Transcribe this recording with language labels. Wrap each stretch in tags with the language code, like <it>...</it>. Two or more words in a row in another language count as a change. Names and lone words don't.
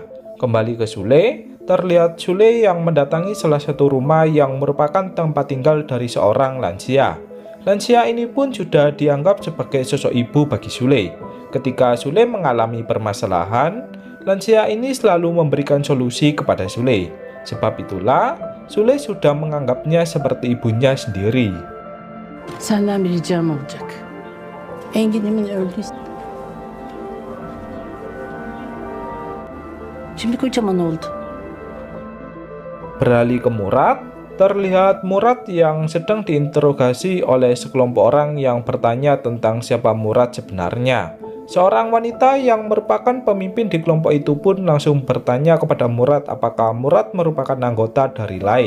<id>Kembali ke Sule, terlihat Sule yang mendatangi salah satu rumah yang merupakan tempat tinggal dari seorang lansia. Lansia ini pun sudah dianggap sebagai sosok ibu bagi Sule. Ketika Sule mengalami permasalahan, lansia ini selalu memberikan solusi kepada Sule. Sebab itulah, Sule sudah menganggapnya seperti ibunya sendiri.</id> <tr>Senden bir ricam olacak. Engin'imin öldüyse. Şimdi kocaman oldu.</tr> <id>Beralih ke Murad, terlihat Murad yang sedang diinterogasi oleh sekelompok orang yang bertanya tentang siapa Murad sebenarnya. Seorang wanita yang merupakan pemimpin di kelompok itu pun langsung bertanya kepada Murad apakah Murad merupakan anggota dari Lai.</id>